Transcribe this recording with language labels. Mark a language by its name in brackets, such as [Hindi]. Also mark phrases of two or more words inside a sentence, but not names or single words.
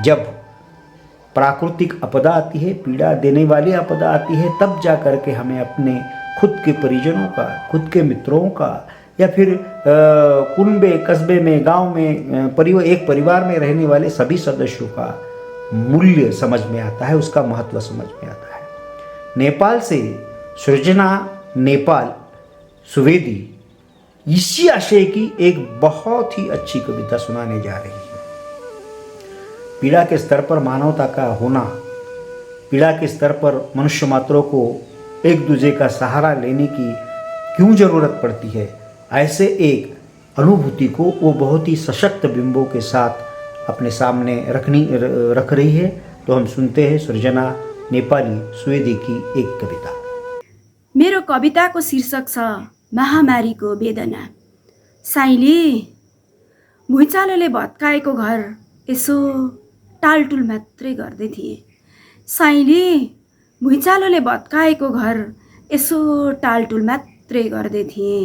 [Hindi] जब प्राकृतिक आपदा आती है, पीड़ा देने वाली आपदा आती है, तब जा कर के हमें अपने खुद के परिजनों का, खुद के मित्रों का या फिर कुनबे कस्बे में, गांव में, एक परिवार में रहने वाले सभी सदस्यों का मूल्य समझ में आता है, उसका महत्व समझ में आता है। नेपाल से सृजना नेपाल सुवेदी इसी आशय की एक बहुत ही अच्छी कविता सुनाने जा रही है। पीड़ा के स्तर पर मानवता का होना, पीड़ा के स्तर पर मनुष्य मात्रों को एक दूसरे का सहारा लेने की क्यों जरूरत पड़ती है, ऐसे एक अनुभूति को वो बहुत ही सशक्त बिंबों के साथ अपने सामने रख रही है। तो हम सुनते हैं सृजना नेपाली सुवेदी की एक कविता। [Nepali] मेरो कविताको शीर्षक छ महामारीको वेदना। साइली, भुइँचालोले भत्काएको घर यसो टालटुल मात्रै गर्दै थिए। साइली, भुइँचालोले भत्काएको घर यसो टालटुल मात्रै गर्दै थिए।